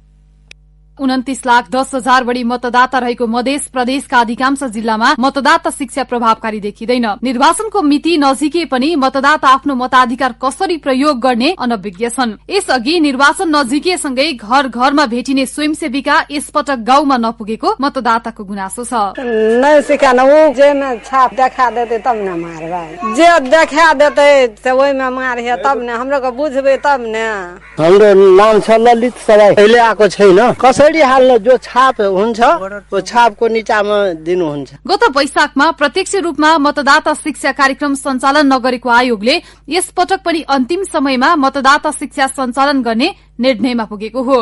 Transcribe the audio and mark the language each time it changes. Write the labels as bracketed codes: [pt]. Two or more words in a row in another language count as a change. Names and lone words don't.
[ne] 29,10,000 बढ़ी मतदाता रहेको मध्य प्रदेशका अधिकांश जिल्लामा मतदाता शिक्षा प्रभावकारी देखिँदैन। निर्वाचनको मिति नजिके पनि मतदाता आफ्नो मताधिकार कसरी प्रयोग गर्ने अनभिज्ञ छन्। यसअघि निर्वाचन नजिकेसँगै घर घरमा भेटिने स्वयंसेविका यसपटक गाउँमा नपुगेको मतदाताको गुनासो छ। [mai] नहीं सिखाना, वो जे में छाप देखा देते तब न मारबा, जे देखा देते वही में मारिए तब न हमरा को बुझबे तब न। [ne] हाम्रो नाम छ ललित सराई, अहिले आएको छैन। कसरी हाल्न जो छाप हुन्छ वो छापको नीचामा दिनुहुन्छ। गत वैशाखमा प्रत्यक्ष रूपमा मतदाता शिक्षा कार्यक्रम सञ्चालन नगरेको आयोगले यसपटक पनि अन्तिम समयमा मतदाता शिक्षा सञ्चालन गर्ने निर्णयमा पुगेको हो।